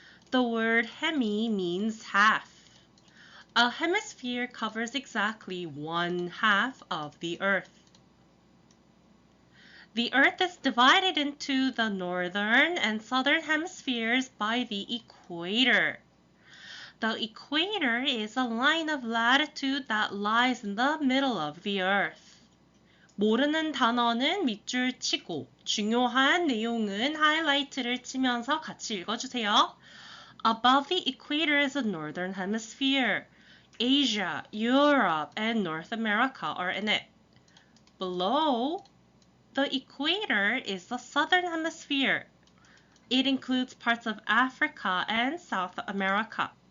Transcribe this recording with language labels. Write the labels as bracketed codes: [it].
[en] The word hemi means half. A hemisphere covers exactly 1/2 of the Earth. The Earth is divided into the northern and southern hemispheres by the equator. The equator is a line of latitude that lies in the middle of the Earth. [ko] 모르는 단어는 밑줄 치고 중요한 내용은 하이라이트를 치면서 같이 읽어주세요. [en] Above the equator is the northern hemisphere. Asia, Europe, and North America are in it. Below the equator is the southern hemisphere. It includes parts of Africa and South America.